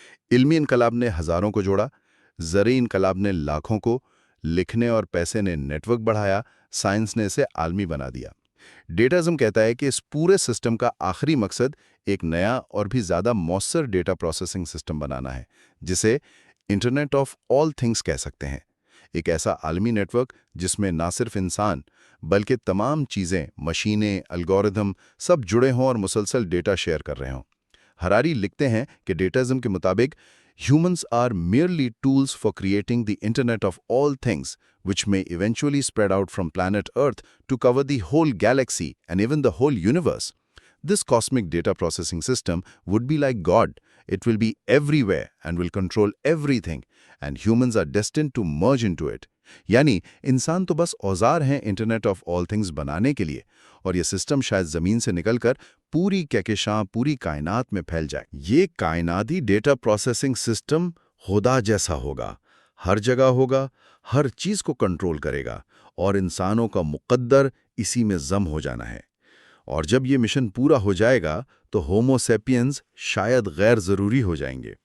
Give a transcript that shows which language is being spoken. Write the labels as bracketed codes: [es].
[ur] علمی انقلاب نے ہزاروں کو جوڑا، زرعی انقلاب نے لاکھوں کو، لکھنے اور پیسے نے نیٹ ورک بڑھایا، سائنس نے اسے عالمی بنا دیا۔ ڈیٹاازم کہتا ہے کہ اس پورے سسٹم کا آخری مقصد ایک نیا اور بھی زیادہ مؤثر ڈیٹا پروسیسنگ سسٹم بنانا ہے، جسے انٹرنیٹ آف آل تھنگز کہہ سکتے ہیں۔ ایک ایسا عالمی نیٹ ورک جس میں نہ صرف انسان بلکہ تمام چیزیں، مشینیں، الگوریدم سب جڑے ہوں اور مسلسل ڈیٹا شیئر کر رہے ہوں۔ ہراری لکھتے ہیں کہ ڈیٹاازم کے مطابق [en] humans are merely tools for creating the Internet of all things, which may eventually spread out from planet Earth to cover the whole galaxy and even the whole universe. This cosmic data processing system would be like God. It will be everywhere and will control everything, and humans are destined to merge into it. [ur] یعنی انسان تو بس اوزار ہیں internet of all things بنانے کے لیے، اور یہ سسٹم شاید زمین سے نکل کر پوری کہکشاں، پوری کائنات میں پھیل جائے۔ یہ کائناتی ڈیٹا پروسیسنگ سسٹم خدا جیسا ہوگا، ہر جگہ ہوگا، ہر چیز کو کنٹرول کرے گا، اور انسانوں کا مقدر اسی میں ضم ہو جانا ہے۔ اور جب یہ مشن پورا ہو جائے گا تو ہومو سیپینز شاید غیر ضروری ہو جائیں گے۔